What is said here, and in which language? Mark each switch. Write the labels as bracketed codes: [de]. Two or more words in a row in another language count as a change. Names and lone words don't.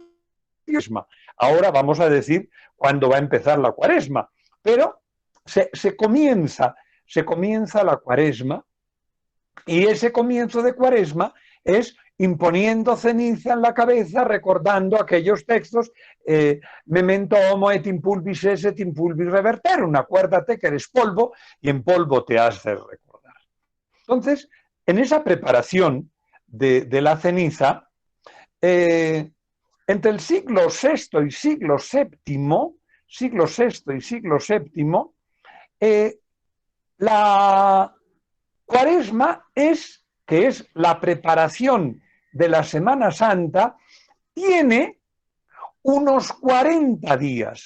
[es] Ahora vamos a decir cuándo va a empezar la Cuaresma, pero se comienza la Cuaresma, y ese comienzo de Cuaresma es imponiendo ceniza en la cabeza, recordando aquellos textos, [la] memento homo et in pulvis es et in pulvis reverterum, [es] acuérdate que eres polvo y en polvo te has de recordar. Entonces, en esa preparación de la ceniza, entre el siglo VI y siglo VII, la Cuaresma que es la preparación de la Semana Santa, tiene unos 40 días.